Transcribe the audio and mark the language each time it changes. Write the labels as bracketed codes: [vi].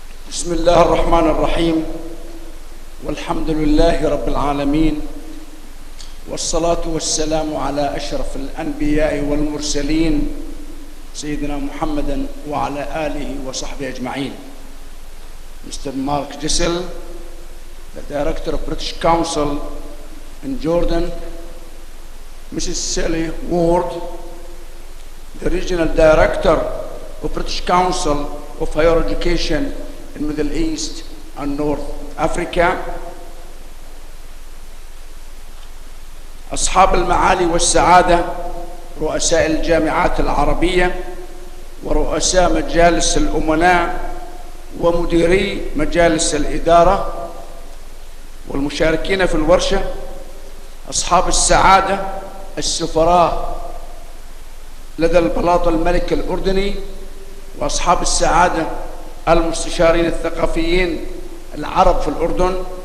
[ar] بسم الله الرحمن الرحيم، والحمد لله رب العالمين، والصلاة والسلام على أشرف الأنبياء والمرسلين سيدنا محمد وعلى آله وصحبه أجمعين. [en] Mr. Mark Jessel, the Director of British Council in Jordan, Mrs. Sally Ward, the Regional Director of British Council of Higher Education in Middle East and North Africa, [ar] أصحاب المعالي والسعادة، رؤساء الجامعات العربية ورؤساء مجالس الأمناء ومديري مجالس الإدارة والمشاركين في الورشة، أصحاب السعادة، السفراء لدى البلاط الملك الأردني، وأصحاب السعادة المستشارين الثقافيين العرب في الأردن،